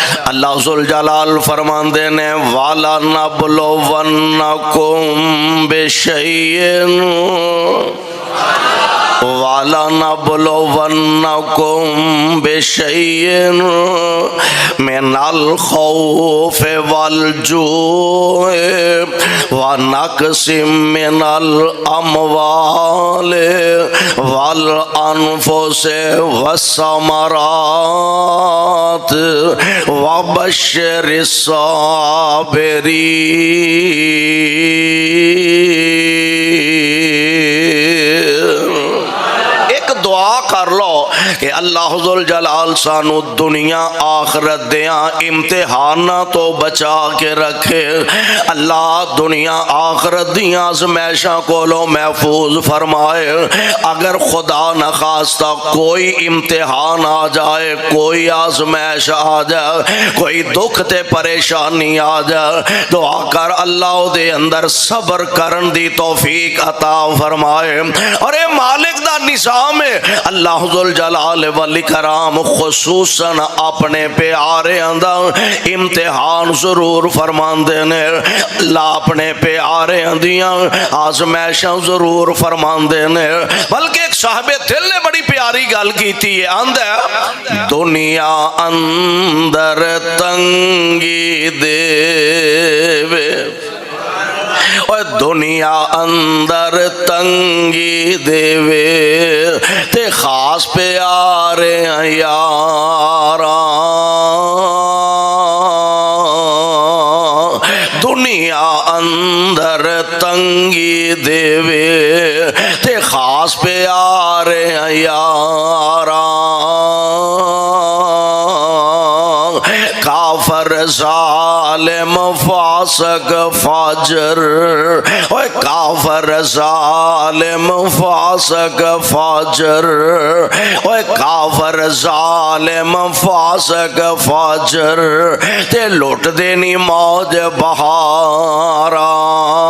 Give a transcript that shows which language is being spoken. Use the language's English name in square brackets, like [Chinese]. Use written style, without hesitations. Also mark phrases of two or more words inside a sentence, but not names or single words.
[Punjabi] اللہ ذوالجلال فرماندے نے [Arabic] وَلَنَبْلُوَنَّكُمْ بِشَيْءٍ وَلَنَبْلُوَنَّكُمْ بِشَيْءٍ مِنَ الْخَوْفِ وَالْجُوعِ وَنَقْصٍ مِنَ الْأَمْوَالِ وَالْأَنفُسِ وَالثَّمَرَاتِ وَبَشِّرِ الصَّابِرِينَ۔ [Punjabi] ایک دعا کر لو کہ اللہ ذوالجلال سانو دنیا آخرت دیاں امتحانہ تو بچا کے رکھے، اللہ دنیا آخرت دیاں آزمائشاں کو لو محفوظ فرمائے۔ اگر خدا نخواستہ کوئی امتحان آ جائے، کوئی آزمائش آ جائے، کوئی دکھ تے پریشانی آ جائے، دعا کر اللہ دے اندر صبر کرن دی توفیق عطا فرمائے۔ اور اے مالک دا نظام ہے، [Arabic] اللہ ذوالجلال والاکرام [Punjabi] خصوصاً اپنے پیارے اندر امتحان ضرور فرماندے نے، اللہ اپنے پیارے اندیاں آزمائشاں ضرور فرماندے نے۔ بلکہ ایک صاحب دل نے بڑی پیاری گل کیتی ہے، آندہ دنیا اندر تنگی دیوے، دنیا اندر تنگی دیوے تے خاص پیارے یاراں، دنیا اندر تنگی دیوے تے خاص پیارے یاراں، کافر ظالم فاسق فاجر، اوے کافر ظالم فاسق فاجر، اوے کافر ظالم فاسق فاجر تے لوٹ دینی موج بہاراں۔